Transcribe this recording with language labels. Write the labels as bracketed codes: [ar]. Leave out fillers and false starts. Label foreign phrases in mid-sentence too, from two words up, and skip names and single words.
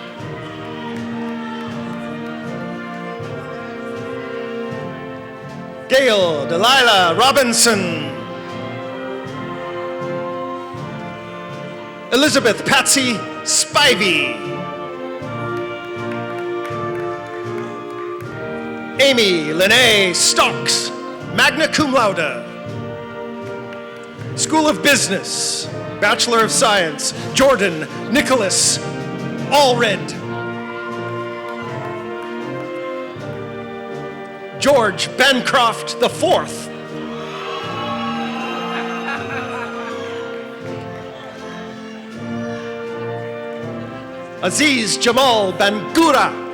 [en] Gail Delilah Robinson. Elizabeth Patsy Spivey. Amy Lene Stocks, [la] magna cum laude. [en] School of Business, Bachelor of Science, Jordan Nicholas Allred. George Bancroft IV. Aziz Jamal Bangura.